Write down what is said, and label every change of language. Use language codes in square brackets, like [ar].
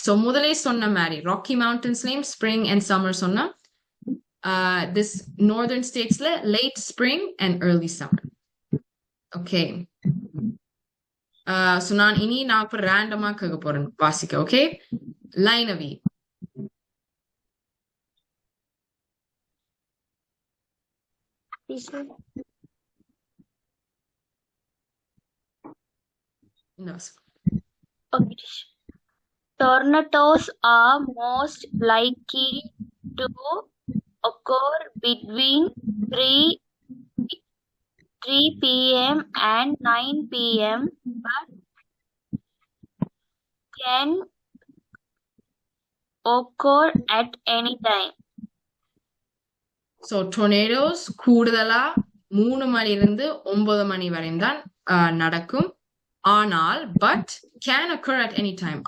[ta] So முதலே சொன்ன மாதிரி Rocky Mountainsலயும் [en] spring and summer [ta] சொன்னா this northern statesல [en] late spring and early summer. Okay. [ta] So நான் இப்ப ரேண்டமா கேட்க போறேன் வாசிக்க. [en] Okay. லைனவி. Teacher. No. Okay, teacher. Tornadoes are most likely to occur between 3 p.m. and 9 p.m. but can occur at any time. [ta] So tornadoes கூடுதலா 3 மணிலிருந்து 9 மணி வரை தான் நடக்கும். [en] ஆனால் but can occur at any time.